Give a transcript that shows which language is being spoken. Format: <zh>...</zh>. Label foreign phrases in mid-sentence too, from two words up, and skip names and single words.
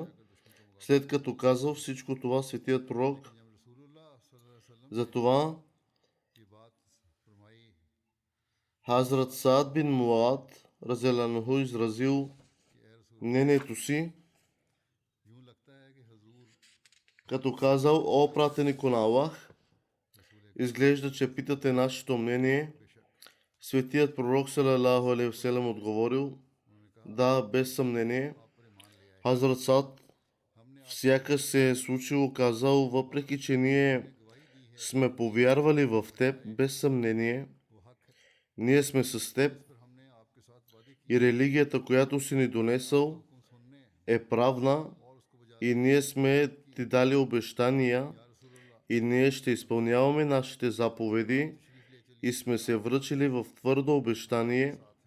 <bg>След като казал всичко това светият пророк, затова Хазрат Саад бин Муад разиаланху изразил мнението си, като казал: о пратенико на Аллах, изглежда, че питате нашето мнение. Светият пророк</bg> <ar>صلى الله عليه وسلم</ar> <bg>отговорил: да, без съмнение. Хазрат Саад сякаш се е случило казал: въпреки че ние сме повярвали в теб, без съмнение, ние сме с теб и религията, която си ни донесъл, е правна и ние сме ти дали обещания и ние ще изпълняваме нашите заповеди и сме се връчили в твърдо обещание.</bg>